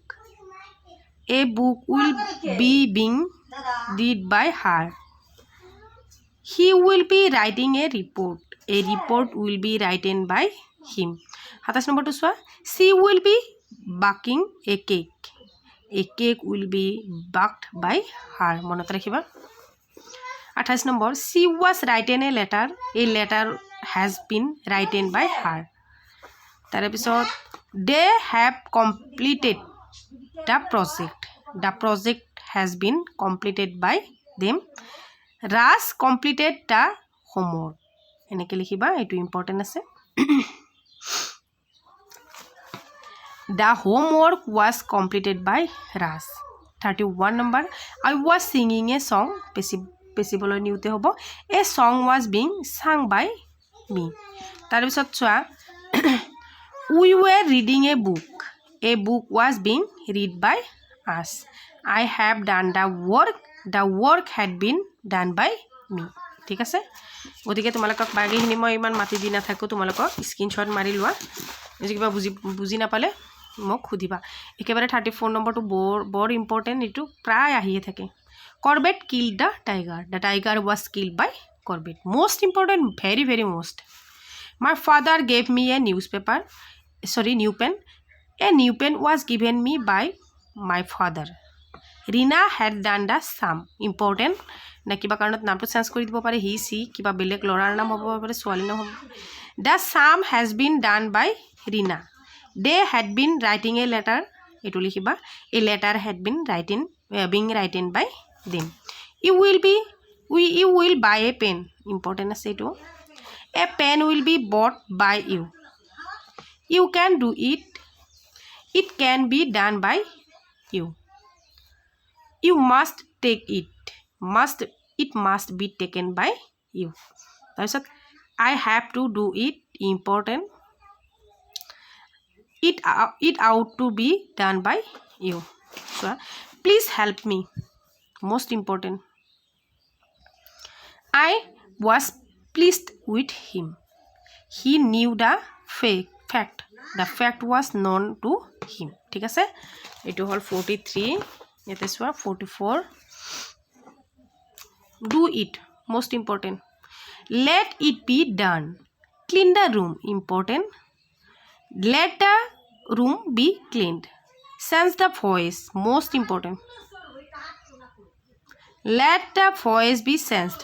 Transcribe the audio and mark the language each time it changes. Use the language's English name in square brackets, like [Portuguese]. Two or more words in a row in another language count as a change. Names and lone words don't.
[English] A book will be being read by her. He will be writing a report. A report will be written by him. 27 number 2. She will be baking a cake. A cake will be baked by her. [Assamese] মনত ৰাখিবা 28 number. [English] She was written a letter. A letter has been written by her. [Assamese] তাৰে পিছত [English] they have completed the project. The project has been completed by them. Raj completed the homework. [Assamese] এনেকৈ লিখিবা এইটো ইম্পৰ্টেণ্ট আছে [English] The homework was completed by Raj. 31 number. I was singing a song. [Assamese] পেচিবলৈ নিউতে হ'ব [English] A song was being sung by me. [Assamese] তাৰপিছত চোৱা [English] We were reading a book. A book was being read by us. I have done the work. The work had been done by me. [Assamese] ঠিক আছে গতিকে তোমালোকক বাগিখিনি মই ইমান মাতি দি নাথাকোঁ তোমালোকক স্ক্ৰীনশ্বট মাৰি লোৱা যদি কিবা বুজি নাপালে মোক সুধিবা একেবাৰে 34 নম্বৰটো বৰ ইম্পৰ্টেণ্ট এইটো প্ৰায় আহিয়ে থাকে [English] Corbett killed the tiger. The tiger was killed by Corbett. Most important, very, very most. My father gave me a new pen. A new pen was given me by my father. Rina had done the sum. Important. [Assamese] না কিবা কাৰণত নামটো চেঞ্জ কৰি দিব পাৰে হি সি কিবা বেলেগ ল'ৰাৰ নাম হ'ব পাৰে ছোৱালীৰ নাম হ'ব [English] The sum has been done by Rina. They had been writing a letter. [Assamese] এইটো লিখিবা [English] A letter had been being written by them. You will buy a pen. Important [Assamese] আছে এইটো [English] A pen will be bought by you. You can do it. It can be done by you. You must take it. It must be taken by you. তাৰপিছত I have to do it. Important. It ought to be done by you. So please help me. Most important. I was pleased with him. He knew the fact. The fact was known to him. [Assamese] ঠিক আছে এইটো হল 43 ইয়াতে চোৱা 44 [English] Do it. Most important. Let it be done. Clean the room. Important. Let the room be cleaned. Sense the voice. Most important. Let the voice be sensed.